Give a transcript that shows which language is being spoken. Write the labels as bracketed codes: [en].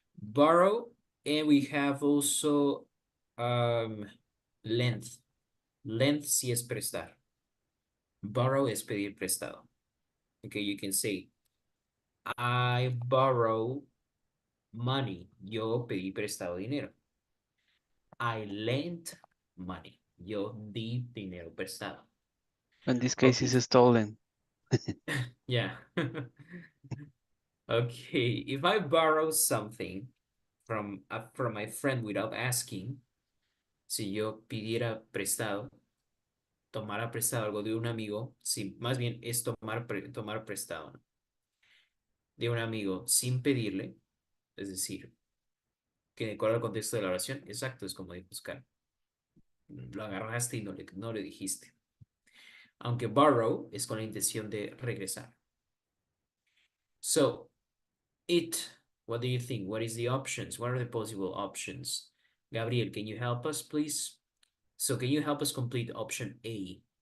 [en] Borrow, and we have also length. [es] Length sí es prestar. Borrow es pedir prestado. [en] Okay, you can say, I borrow money. [es] Yo pedí prestado dinero. [en] I lent money. [es] Yo di dinero prestado. [en] In this case, Okay. it's stolen. Yeah. Okay, if I borrow something from my friend without asking, [es] si yo pidiera prestado, tomara prestado algo de un amigo, sí, más bien es tomar prestado, ¿no? De un amigo sin pedirle, es decir, que de acuerdo al contexto de la oración, exacto, es como dijo Oscar, lo agarraste y no le dijiste. Aunque borrow es con la intención de regresar. [en] So, what do you think? What is the options? What are the possible options? Gabriel, can you help us, please? So can you help us complete option A?